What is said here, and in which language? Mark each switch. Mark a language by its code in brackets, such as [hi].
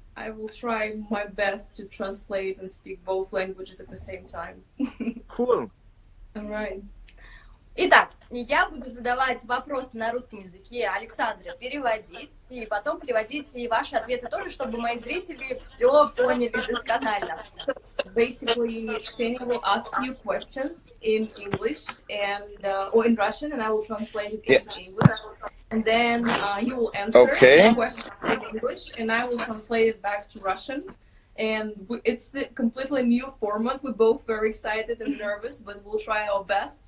[en] I will try my best to translate and speak both languages at the same time. Cool. All right. [ru] Итак, я буду задавать вопросы на русском языке, Александре переводить, и потом переводить и ваши ответы тоже, чтобы мои зрители все поняли досконально. [en] So basically, Ksenia will ask you questions in English or in Russian, and I will translate it into English. And then you will answer the questions in English, and I will translate it back to Russian. And it's the completely new format. We're both very excited and nervous, but we'll try our best.